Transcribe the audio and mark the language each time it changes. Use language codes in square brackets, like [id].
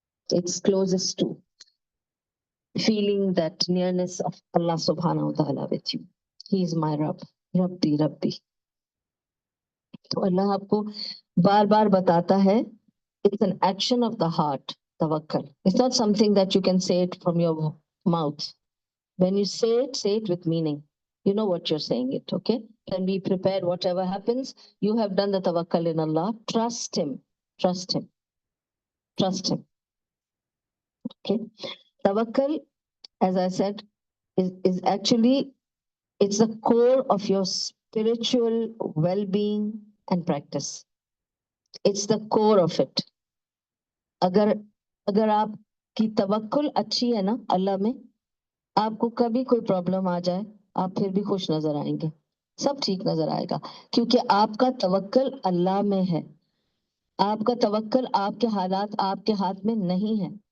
[en] It's closest to feeling that nearness of Allah subhanahu wa ta'ala with you. He is my Rabb. Rabbi, Rabbi. [hi] तो अल्लाह आपको बार बार बताता है. [en] It's an action of the heart, tawakkal. It's not something that you can say it from your mouth. When you say it with meaning. You know what you're saying it, okay? Can be prepared, whatever happens. You have done the tawakkal in Allah. Trust Him. Trust Him. Trust Him. Okay? Tawakkal, as I said, is actually, it's the core of your spiritual well-being and practice. It's the core of it. [hi] अगर आपकी तवक्कुल अच्छी है ना अल्लाह में, आपको कभी कोई problem आ जाए आप फिर भी खुश नजर आएंगे, सब ठीक नजर आएगा, क्योंकि आपका तवक्कुल अल्लाह में है. आपका तवक्कुल आपके हालात आपके हाथ में नहीं है.